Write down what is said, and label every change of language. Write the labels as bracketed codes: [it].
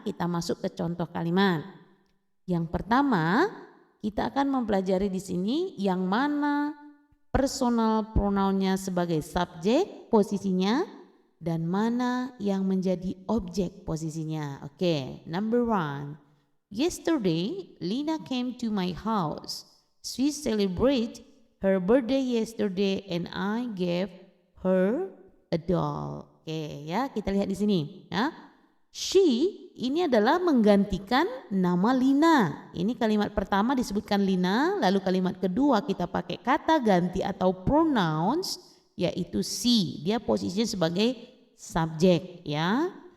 [id] Kita masuk ke contoh kalimat. Yang pertama, kita akan mempelajari di sini yang mana personal pronounnya sebagai subjek posisinya dan mana yang menjadi objek posisinya. [en] Oke, number one. Yesterday, Lina came to my house. She celebrated her birthday yesterday and I gave her a doll. [id] Oke, ya, kita lihat di sini, ya. She ini adalah menggantikan nama Lina. Ini kalimat pertama disebutkan Lina, lalu kalimat kedua kita pakai kata ganti atau pronouns yaitu she. Dia posisinya sebagai subjek ya.